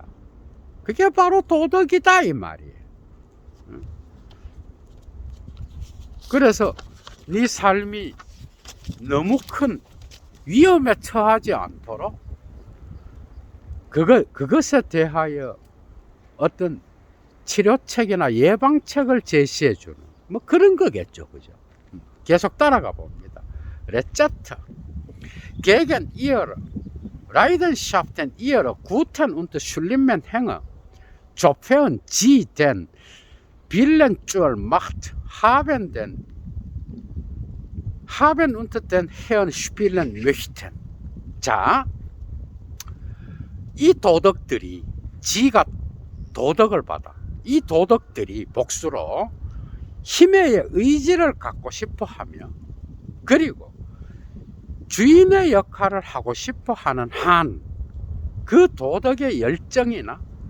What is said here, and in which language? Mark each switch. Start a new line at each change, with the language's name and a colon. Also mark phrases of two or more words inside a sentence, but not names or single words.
Korean: 그게 바로 도덕이다 이 말이에요. 그래서 네 삶이 너무 큰 위험에 처하지 않도록 그것에 대하여 어떤 치료책이나 예방책을 제시해 주는 뭐 그런 거겠죠, 그죠? 계속 따라가 봅니다.
German: Rezepte gegen ihre Leidenschaften, ihre guten und schlimmen Hänge, sofern sie den Willen zur Macht haben und den Herrn spielen möchten.
Korean: 자, 이 도덕들이, 지가 도덕을 받아, 이 도덕들이 복수로 힘의 의지를 갖고 싶어 하며, 그리고 주인의 역할을 하고 싶어 하는 한, 그 도덕의 열정이나